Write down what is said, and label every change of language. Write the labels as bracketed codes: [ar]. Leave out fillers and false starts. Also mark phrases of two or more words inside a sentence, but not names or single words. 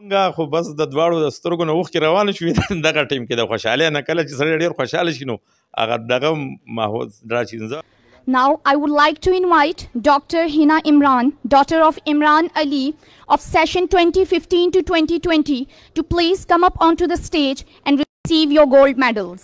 [ps] مونږه خو بس د دواړو د سترګو نه اوښکې روانې شوې دغه ټیم کې د خوشحالۍ نه کله چې سړی ډېر خوشحاله شي نو هغه دغه ماحول راځي. [en] Now, I would like to invite Dr. Hina Imran, daughter of Imran Ali, of session 2015 to 2020, to please come up onto the stage and receive your gold medals.